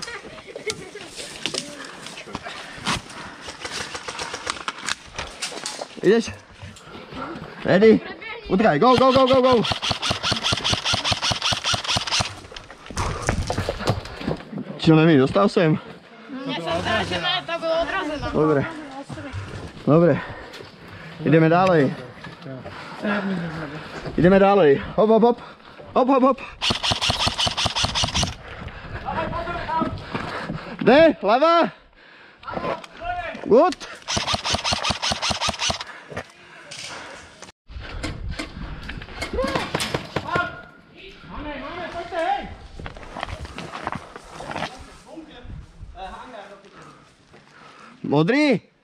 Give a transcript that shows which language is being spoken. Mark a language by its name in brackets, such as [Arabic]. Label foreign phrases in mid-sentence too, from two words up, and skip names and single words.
[Czech] Jdeš? Ready? Utekaj, go! Čo nevím, dostal jsem? Mně se zdá, že ne, to bylo odrazeno. [Slovak] Dobre. Ideme ďalej. Hop. [Czech] Jde, hlava. Good. Modrý?